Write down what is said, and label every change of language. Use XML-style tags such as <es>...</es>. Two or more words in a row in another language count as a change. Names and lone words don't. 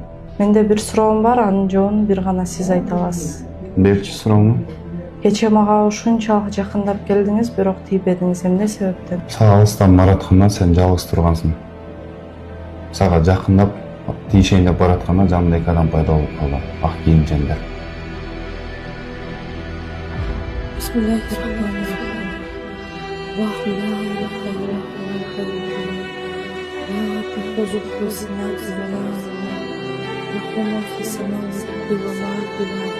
<ky>Менде бир суроом бар, анын жообун бир гана сиз айта аласыз. Берчи суроому? Кече мага ушунчалык жакындап келдиңиз, бирок тийбедиңиз. Эмне себептен? Сага алыстан баратканда сен жалгыз тургансың. Сага жакындап тийишейин деп баратканда жанымда эки адам пайда болуп калды. Ак кийимчендер.</ky> <ar>بسم الله الرحمن الرحيم. الله لا إله إلا هو الحي القيوم. لا تأخذه سنة ولا نوم. له ما في السماوات وما في الأرض.</ar>